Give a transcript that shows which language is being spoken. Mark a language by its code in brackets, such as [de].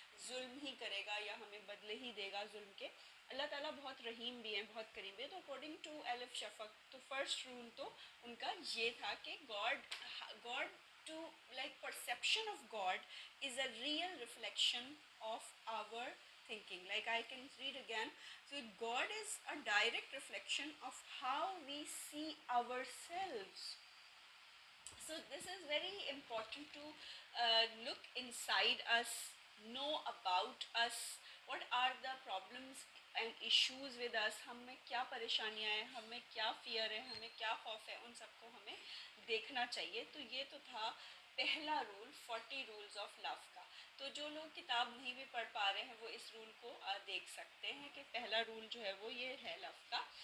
[ur] ظلم ہی کرے گا یا ہمیں بدلے ہی دے گا ظلم کے۔ اللہ تعالیٰ بہت رحیم بھی ہیں، بہت کریم بھی ہیں۔ تو [en] according to [ur] ایلف شفق، تو فرسٹ رول تو ان کا یہ تھا کہ [en] God to like perception of God is a real reflection of our thinking. Like I can read again. So God is a direct reflection of how we see ourselves. So this is very important to look inside us, know about us, what are the problems and issues with us، [ur] ہم میں کیا پریشانیاں ہیں، ہمیں کیا fair ہے، ہمیں کیا خوف ہے، ان سب کو ہمیں دیکھنا چاہیے۔ تو یہ تو تھا پہلا رول 40 رولز آف لو کا۔ تو جو لوگ کتاب نہیں بھی پڑھ پا رہے ہیں وہ اس رول کو دیکھ سکتے ہیں کہ پہلا رول جو ہے وہ یہ ہے لو کا،